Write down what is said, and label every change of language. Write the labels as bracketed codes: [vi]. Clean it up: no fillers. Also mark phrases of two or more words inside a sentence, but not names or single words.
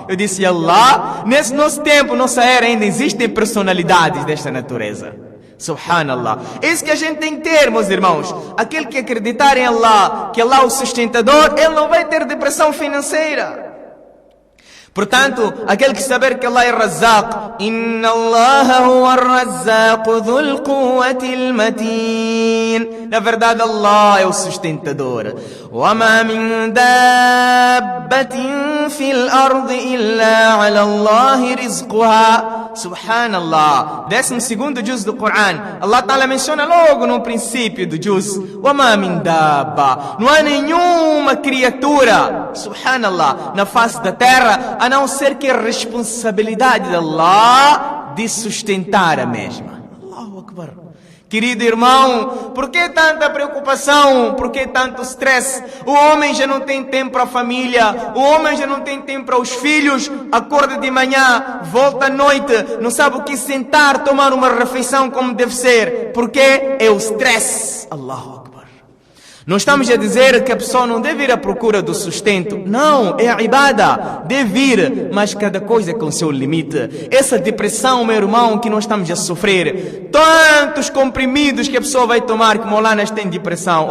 [pt] Eu disse: Allah, nesse nosso tempo, nossa era, ainda existem personalidades desta natureza. Subhanallah. É isso que a gente tem que ter, meus irmãos. Aquele que acreditar em Allah, que Allah é o sustentador, ele não vai ter depressão financeira. Portanto, aquele que saber que Allah é Razzaq, [ar] إن الله هو الرزاق ذو القوة المتين. [pt] Na verdade, Allah é o sustentador. [ar] وما من دابة في الأرض إلا على الله رزقها. [pt] Subhanallah. 12º juz do Coran, Allah Ta'ala menciona logo no princípio do juz: [ar] وما من دابة. [pt] Não há nenhuma criatura, subhanallah, na face da terra, a não ser que a responsabilidade de Allah de sustentar a mesma. [ar] الله أكبر. [pt] Querido irmão, por que tanta preocupação? Por que tanto stress? O homem já não tem tempo para a família, o homem já não tem tempo para os filhos, acorda de manhã, volta à noite, não sabe o que sentar, tomar uma refeição como deve ser. Por quê? É o stress. [ar] الله أكبر. [pt] Não estamos a dizer que a pessoa não deve ir à procura do sustento. Não, é a ibada. Deve ir, mas cada coisa com seu limite. Essa depressão, meu irmão, que nós estamos a sofrer. Tantos comprimidos que a pessoa vai tomar, que Maulanas tem depressão.